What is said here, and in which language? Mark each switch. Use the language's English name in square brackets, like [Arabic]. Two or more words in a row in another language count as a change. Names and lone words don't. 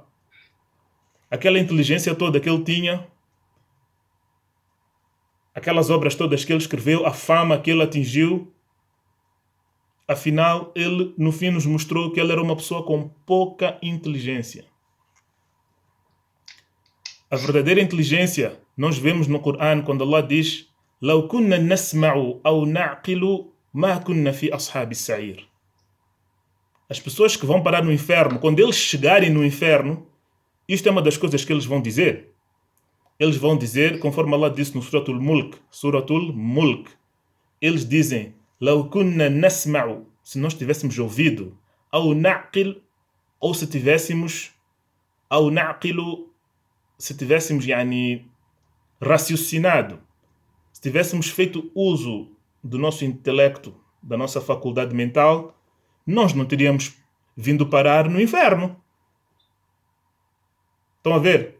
[Portuguese] Aquela inteligência toda que ele tinha, aquelas obras todas que ele escreveu, a fama que ele atingiu, afinal, ele no fim nos mostrou que ele era uma pessoa com pouca inteligência. A verdadeira inteligência nós vemos no Corão quando Allah diz [Arabic] لو كنا نسمع أو نعقل ما كنا في أصحاب السعير. [Portuguese] As pessoas que vão parar no inferno, quando eles chegarem no inferno, isto é uma das coisas que eles vão dizer. Eles vão dizer, conforme Allah disse no Suratul Mulk, eles dizem [Arabic] لو كنا نسمع, [Portuguese] se nós tivéssemos ouvido, [Arabic] أو نعقل, [Portuguese] ou se tivéssemos [Arabic] أو نعقل, [Portuguese] se tivéssemos raciocinado, se tivéssemos feito uso do nosso intelecto, da nossa faculdade mental, nós não teríamos vindo parar no inferno. Estão a ver?